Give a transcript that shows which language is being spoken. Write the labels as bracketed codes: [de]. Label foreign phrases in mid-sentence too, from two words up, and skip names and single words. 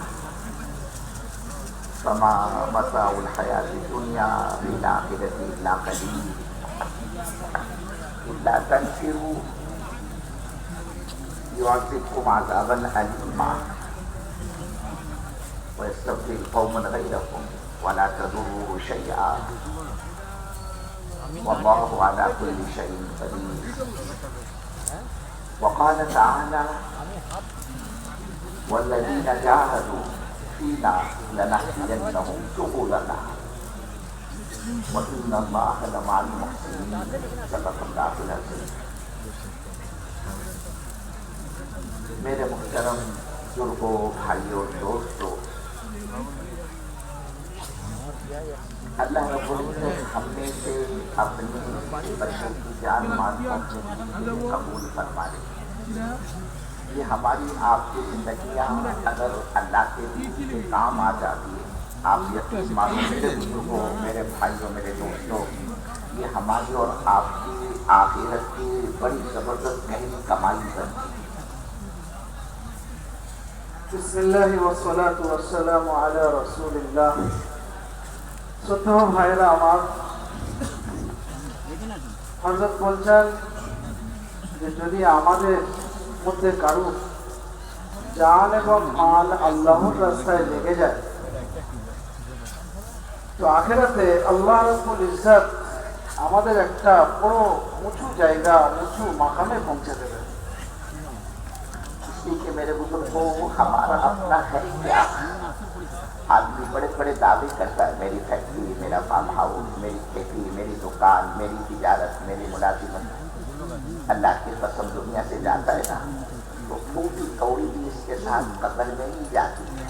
[ar] فما متاع الحياة الدنيا في الآخرة إلا قليل إلا تنفروا يعذبكم عذابا أليما ويستبدل قوما غيركم ولا تضروه شيئا والله على كل شيء قدير. وقال تعالى والذين جاهدوا فينا لنهدينهم سبلنا وإن الله لمع المحسنين. صدق الله العظيم. [ur] میرے محترم بزرگوں، بھائیوں، دوستوں، اللہ [ar] رب العزت [ur] ہم میں سے اپنے بچوں کی جان مان کو قبول فرما لے. یہ ہماری آپ کی زندگیاں اگر اللہ کے دین کے کام آ جاتی ہے، آپ یقین مانو میرے بزرگوں، میرے بھائیوں، میرے دوستوں، یہ ہماری اور آپ کی آخرت کی بڑی زبردست گہری کمائی بنتی ہے. [ar] بسم اللہ والصلاة والسلام علی رسول اللہ. [bn] শ্রদ্ধেয় ভাইরা আমার, হযরত বলছেন যে যদি আমাদের মধ্যে কারো জান এবং মাল আল্লাহর রাস্তায় লেগে যায় তো আখিরাতে [ar] الله رب العزة [bn] আমাদের একটা বড় উঁচু জায়গা, উঁচু মাকামে পৌঁছে দেবে. [ur] اس لیے کہ میرے بزرگوں، ہمارا اپنا ہے کیا؟ آدمی بڑے بڑے دعوے کرتا ہے، میری فیکٹری، میرا فارم ہاؤس، میری کھیتی، میری دکان، میری تجارت، میری ملازمت. اللہ کی قسم دنیا سے جاتا ہے نا تو پھوٹی کوڑی بھی اس کے ساتھ قبر میں نہیں جاتی.